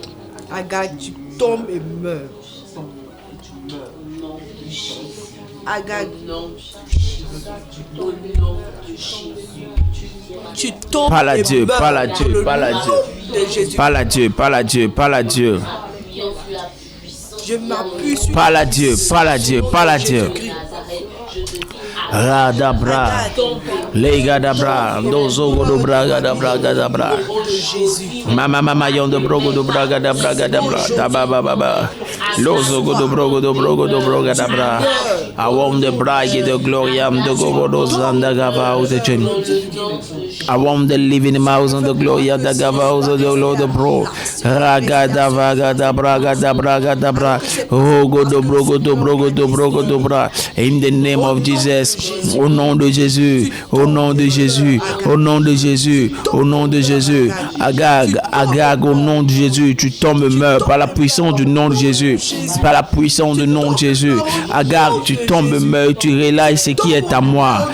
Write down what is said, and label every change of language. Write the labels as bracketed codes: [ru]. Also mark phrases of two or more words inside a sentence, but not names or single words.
[fr] Agag, tu tombes et meurs. Agag, tu tombes Parle à et Dieu, meurs parle à dans Dieu, le parle à nom Dieu. de Jésus. Parle à Dieu. Parle à Dieu. Parle à Dieu. Je m'appuie sur Parle à Dieu. Parle à Dieu. Parle à Dieu. Radabra. Legadabra. Dozo godobra gadabra gadabra. Mama yon de brogo do braga da braga da bra. Tababa baba. Lozo godobro godobro gadabra. [en] I want the bride, the glory, I'm the gobodos and the gavos, the chin. I want the living mouse and the glory of the gavos of the Lord of bro. Raga da vaga da braga da braga da bra. Oh, godobro bra. In the name of Jesus, [fr] au nom de Jésus, au nom de Jésus, au nom de Jésus, au nom de Jésus. Agag, au nom de Jésus, tu tombes et meurs par la puissance du nom de Jésus. Par la puissance du nom de Jésus. Agag, tu tombes et meurs, tu relâches ce qui est à moi.